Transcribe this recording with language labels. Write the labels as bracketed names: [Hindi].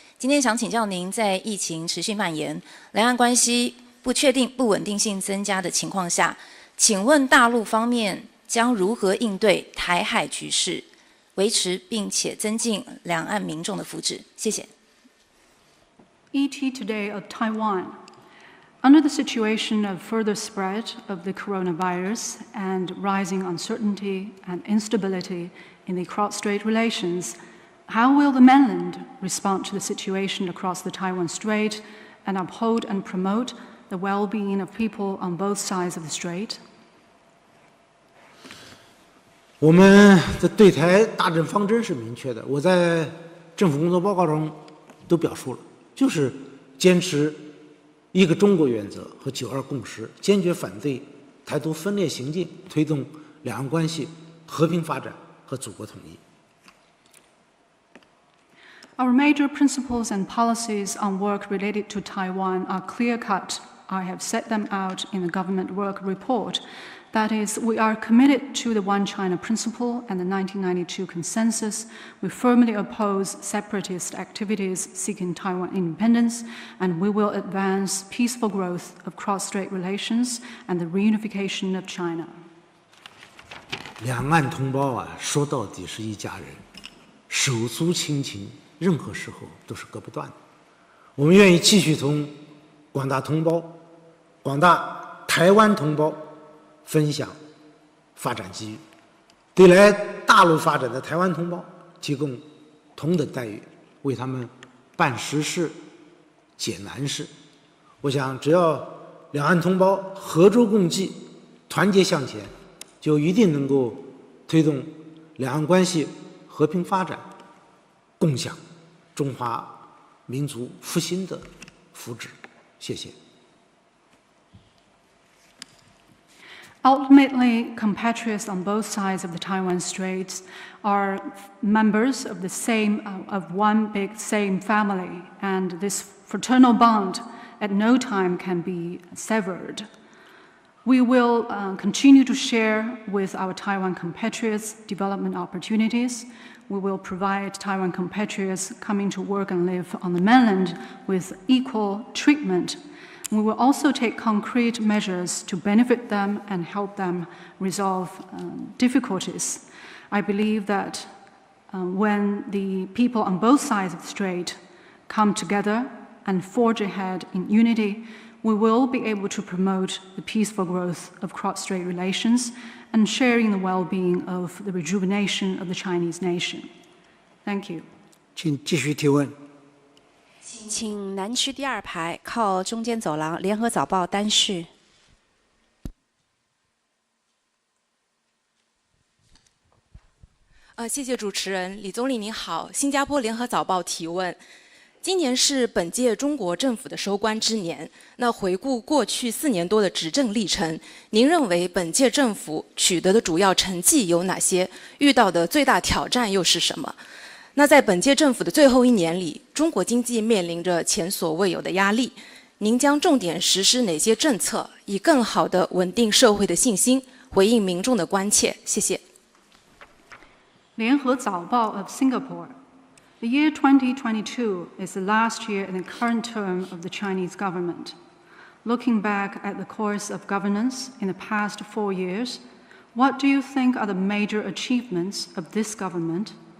[Chinese] 今天想请教您，在疫情持续蔓延、两岸关系不确定、不稳定性增加的情况下，请问大陆方面将如何应对台海局势，维持并且增进两岸民众的福祉？谢谢。 [English] ET Today of Taiwan.Under the situation of further spread of the coronavirus and rising uncertainty and instability in the cross-strait relations, how will the mainland respond to the situation across the Taiwan Strait and uphold and promote the well-being of people on both sides of the strait? [Chinese] 我们的对台大政方针是明确的，我在政府工作报告中都表述了，就是坚持一个中国原则和9·2共识，坚决反对台独分裂行径，推动两岸关系和平发展和祖国统一。 [English] Our major principles and policies on work related to Taiwan are clear-cut. I have set them out in the government work report. That is, we are committed to the One China principle and the 1992 consensus. We firmly oppose separatist activities seeking Taiwan independence, and we will advance peaceful growth of cross-strait relations and the reunification of China. [Chinese] 两岸同胞说到底是一家人，手足亲情，任何时候都是割不断的。我们愿意继续同广大同胞、广大台湾同胞分享发展机遇，对来大陆发展的台湾同胞提供同等待遇，为他们办实事、解难事。我想，只要两岸同胞合舟共济、团结向前，就一定能够推动两岸关系和平发展，共享中华民族复兴的福祉。谢谢。 [English] Ultimately, compatriots on both sides of the Taiwan Straits are members of one big same family, and this fraternal bond at no time can be severed. We will continue to share with our Taiwan compatriots development opportunities. We will provide Taiwan compatriots coming to work and live on the mainland with equal treatment. We will also take concrete measures to benefit them and help them resolve difficulties. I believe that when the people on both sides of the strait come together and forge ahead in unity, we will be able to promote the peaceful growth of cross-strait relations and sharing the well-being of the rejuvenation of the Chinese nation. Thank you. [Chinese] 请继续提问。请南区第2排靠中间走廊，联合早报单序。谢谢主持人。李总理您好，新加坡联合早报提问。今年是本届中国政府的收官之年，那回顾过去4年多的执政历程，您认为本届政府取得的主要成绩有哪些？遇到的最大挑战又是什么？那在本届政府的最后1年里，中国经济面临着前所未有的压力，您将重点实施哪些政策，以更好地稳定社会的信心，回应民众的关切？谢谢。 [English] 联合早报 of Singapore.The year 2022 is the last year in the current term of the Chinese government. Looking back at the course of governance in the past 4 years, what do you think are the major achievements of this government?